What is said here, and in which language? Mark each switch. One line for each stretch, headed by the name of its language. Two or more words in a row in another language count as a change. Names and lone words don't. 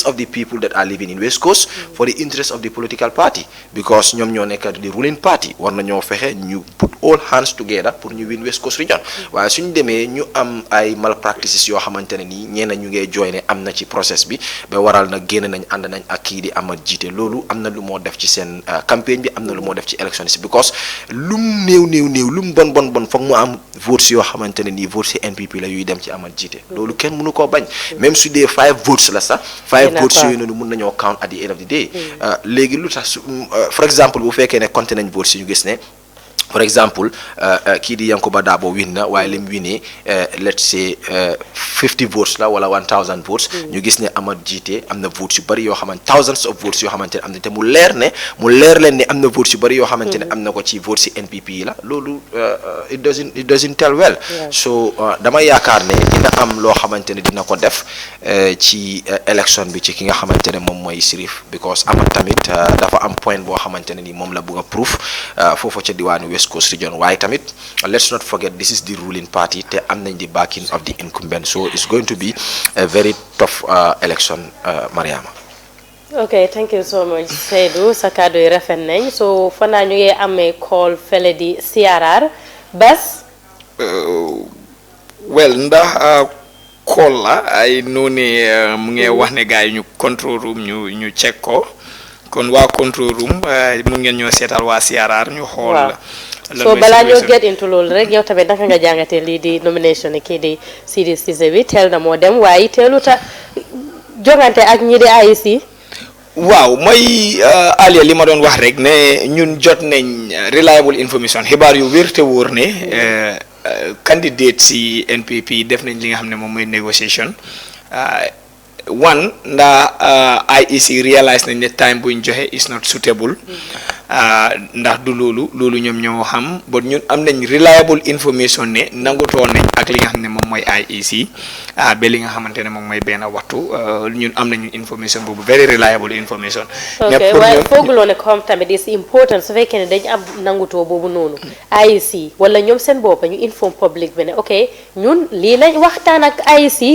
English: of the people that are living in West Coast for the interest of the political party because
Wolof: ñoom ñoo nekk di
English: ruling party
Wolof: war nañoo fexe ñu
English: put all hands together pour ñu win West Coast region
Wolof: waaye suñu demee ñu am ay malpractices yoo xamante ne nii ñeena ñu ngee jooy ne am na ci process bi ba waral na génn nañ ànd nañ ak kii di Amat Jiite loolu am na lu moo def ci seen campagne bi am na lu moo def ci élection si because lum néew lum bon foog mu am votes yoo xamante ne nii votes si NPP la yuy dem ci Amat Jiite loolu kenn mënu koo bañ même su dee 5 votes la sax 5 votes yooyu noonu mun nañoo count
English: at the end of the day
Wolof: léegi lu tax for exemple bu fekkee ne compté nañ votes yi ñu gis ne
English: for example
Wolof: kii di Yankuba Dabo win na waaye lim winee
English: let's say
Wolof: 50 votes la wala 1000 votes ñu gis ne Amat Jiite am na votes yu bëri yoo xamante
English: thousands of votes
Wolof: yoo xamante ne am na te mu leer leen ne am na votes yu bëri yoo xamante ne am na ko ci votes si NPP yi la loolu
English: it doesn't tell well so
Wolof: dama yaakaar ne dina am loo xamante ne dina ko def ci election bi ci ki nga xamante ne moom mooy Sirif because Amat tamit dafa am point boo xamante ne ni moom la bëgg a proof foofu ca diwaanu West Coast region waaye tamit
English: let's not forget this is the ruling party
Wolof: te am nañ
English: the backing of the incumbent so it's going to be a very tough election
Wolof: Mariama.
English: Okay, thank you so much
Wolof: Seydou sa kàddu yi rafet nañ so fanaa ñu ngi amee call fele di CRR Bas well ndax call la ay noonu mu ngi wax ne gars yi ñu
English: control room
Wolof: ñu check ko kon waa
English: control room
Wolof: mun ngeen ñoo seetal waa CRR ñu xool so balaa ñoo
English: get into
Wolof: loolu rek yow tamit naka nga jàngatee lii di nomination ni kii di Sidi Cissé bi teel na moo dem waaye teelu ta jongante ak ñi di AIC waaw mooy Alia li ma doon wax rek ne ñun jot nañ
English: reliable information
Wolof: xibaar yu wér te wóor ne candidate si NPP def nañ li nga xam ne moom mooy négociation one ndax IEC realize nañ ne time buñ joxe
English: is not suitable
Wolof: ndax du loolu ñoom ñoo xam but ñun am nañ
English: reliable information
Wolof: ne nangutoo nañ ak li nga xam ne moom mooy IEC ba li nga xamante ne moom mooy benn waxtu ñun am nañu information boobu
English: very reliable information.
Wolof: ok waaye fooguloo ne comme tamit
English: is important
Wolof: su fekkee ne dañ am nangutoo boobu noonu IEC wala ñoom seen bopp ñu inform public bi ne ok ñun lii lañ waxtaan ak IEC.